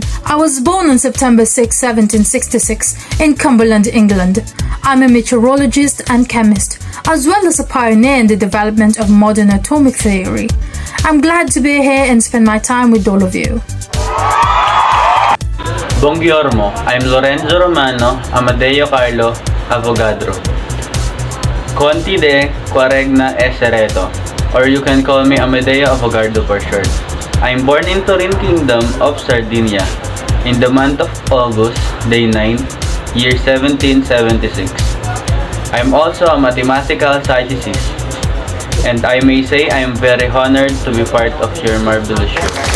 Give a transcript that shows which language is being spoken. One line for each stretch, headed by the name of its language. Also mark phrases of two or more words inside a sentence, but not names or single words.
English: I was born on September 6, 1766 in Cumberland, England. I'm a meteorologist and chemist, as well as a pioneer in the development of modern atomic theory. I'm glad to be here and spend my time with all of you. Buongiorno, I'm Lorenzo Romano Amadeo Carlo Avogadro. Conti de Quaregna Esereto, or you can call me Amadeo Avogadro for short. I'm born in Turin Kingdom of Sardinia in the month of August, day 9, year 1776. I'm also a mathematical scientist, and I may say I am very honored to be part of your marvelous show.